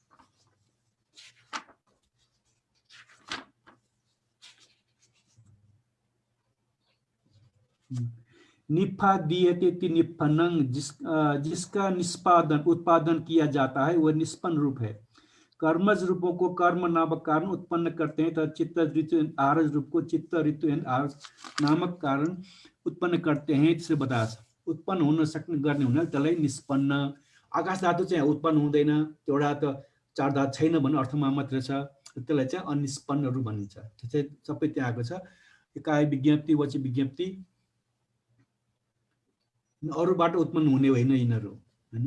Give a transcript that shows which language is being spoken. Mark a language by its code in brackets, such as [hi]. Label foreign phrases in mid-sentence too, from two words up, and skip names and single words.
[sa] निष्पाद्यते निष्पन्नं, [hi] जिसका निष्पादन उत्पादन किया जाता है वह निष्पन्न रूप है। कर्मज रूपों को कर्म नामक कारण उत्पन्न करते हैं तथा चित्त ऋतु आरज रूप को चित्त ऋतु आरज नामक कारण उत्पन्न करते हैं। [ne] त्यसले बताएको छ उत्पन्न हुन सक्ने गर्ने हुनाले त्यसलाई निष्पन्न। आकाश धातु चाहिँ उत्पन्न हुँदैन, एउटा त चार धातु छैन भन्ने अर्थमा मात्र छ, त्यसलाई चाहिँ अनिष्पन्न रूप भनिन्छ। त्यो चाहिँ सबै त्यहाँ आएको छ। काय विज्ञप्ति वचि विज्ञप्ति अरूबाट उत्पन्न हुने होइन यिनीहरू, हैन?